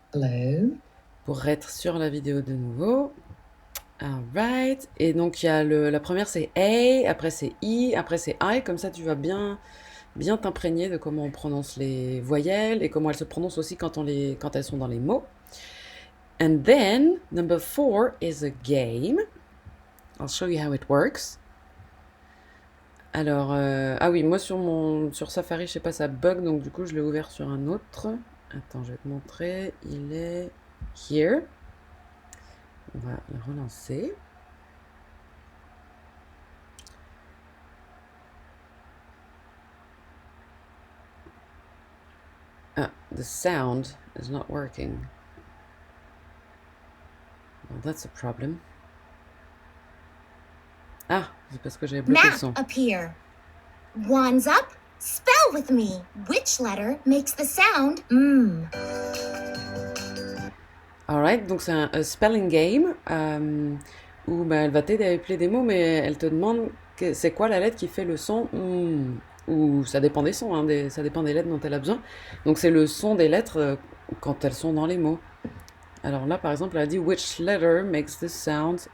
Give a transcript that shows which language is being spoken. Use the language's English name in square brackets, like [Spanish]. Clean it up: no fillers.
[English] Hello. [French] pour être sur la vidéo de nouveau. Alright. Et donc, il y a la première, c'est A, après c'est I, après c'est I. Comme ça, tu vas bien t'imprégner de comment on prononce les voyelles et comment elles se prononcent aussi quand elles sont dans les mots. [English] And then, number 4 is a game. I'll show you how it works. [French] Alors, ah oui, moi sur Safari, je sais pas, ça bug, donc du coup, je l'ai ouvert sur un autre. Attends, je vais te montrer. Il est here. On va le relancer. [English] Ah, the sound is not working. Well, that's a problem. [French] Ah, c'est parce que j'avais bloqué le Map son. [English] appear. One's up. Spell with me. Which letter makes the sound [French] Alright, donc c'est un spelling game où bah, elle va t'aider à épeler des mots, mais elle te demande c'est quoi la lettre qui fait le son ou ça dépend des sons, hein, ça dépend des lettres dont elle a besoin. Donc c'est le son des lettres quand elles sont dans les mots. Alors là, par exemple, elle a dit [English] which letter makes the sound